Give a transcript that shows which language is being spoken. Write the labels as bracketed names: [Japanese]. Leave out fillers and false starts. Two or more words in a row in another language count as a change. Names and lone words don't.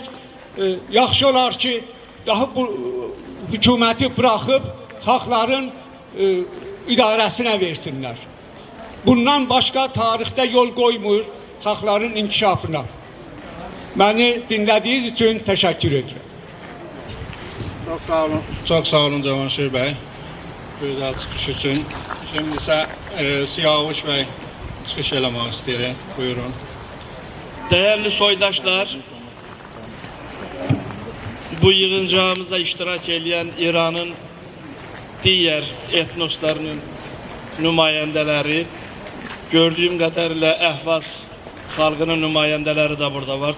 [Azerbaijani] Yaxşı olar ki, daha bu hökuməti buraxıb xalqların idarəsinə versinlər. Bundan başqa tarixdə yol qoymur xalqların inkişafına. Məni dinlədiyiniz üçün təşəkkür edirəm. [Turkish] Çok sağ olun Cavanşir Bey. Güzel çıkış için. Şimdi ise [Azerbaijani] Siyavuş Bey çıkış eləmək istəyir. Buyurun. Değerli soydaşlar, bu yığıncağımızda iştirak edən İran'ın diğer etnoslarının nümayəndələri, [Turkish] gördüğüm kadarıyla [Azerbaijani] Əhvaz xalqının nümayəndələri de burada var.